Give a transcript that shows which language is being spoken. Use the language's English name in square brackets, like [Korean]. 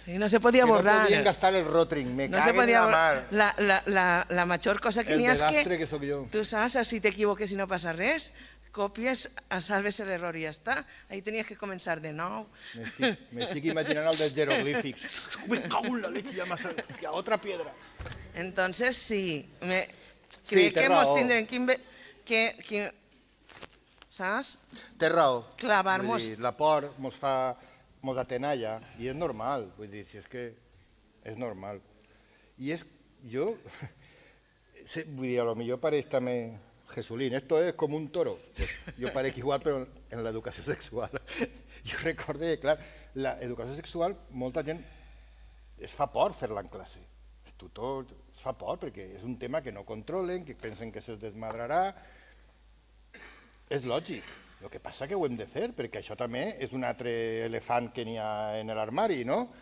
[Catalan] I no se podia borrar. Que no podien gastar el Rotring, me caguen la mar. La major cosa que n'hi ha és que... El desastre que soc jo. Tu saps, si t'equivoques i no passa res, copies, salves l'error i ja està. Ahí tenies que començar de nou. M'estic imaginant el dels jeroglífics. [Spanish] Me cago en la leche, ya más a otra piedra. [Catalan] Entonces, sí, crec que ens tindrem que saps? Té raó. Clavar-nos. La por ens atenalla i és normal, vull dir, si és que és normal. I és, jo, vull dir, a lo millor pareix també Jesulín, [Spanish] esto es como un toro. Pues yo parezco igual, pero en la educació sexual. [Catalan] Jo recordo que, clar, l'educació sexual, molta gent es fa por fer-la en classe. Els tutors es fa por perquè és un tema que no controlen, que pensen que se'ls desmadrarà. És lògic. El que passa que ho hem de fer, perquè això també és un altre elefant que n'hi ha en l'armari, no?